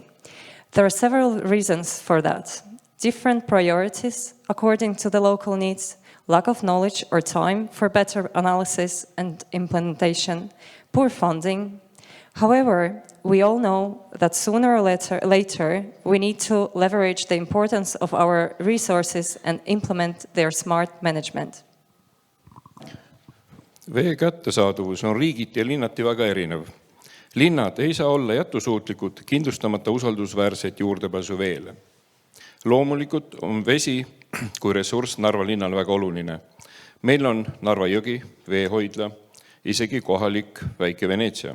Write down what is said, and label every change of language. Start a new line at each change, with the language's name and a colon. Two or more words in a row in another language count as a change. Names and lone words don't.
English: There are several reasons for that. Different priorities according to the local needs, lack of knowledge or time for better analysis and implementation, poor funding. However, we all know that sooner or later we need to leverage the importance of our resources and implement their smart management.
Estonian: Vee kättesaadavus on riigiti ja linnati väga erinev. Linnad ei saa olla jättusuutlikud, kindlustamata usaldusväärset juurdepääsu veele. Loomulikult on vesi kui ressurss Narva linnal väga oluline. Meil on Narva jõgi, veehoidla, isegi kohalik väike Veneetsia.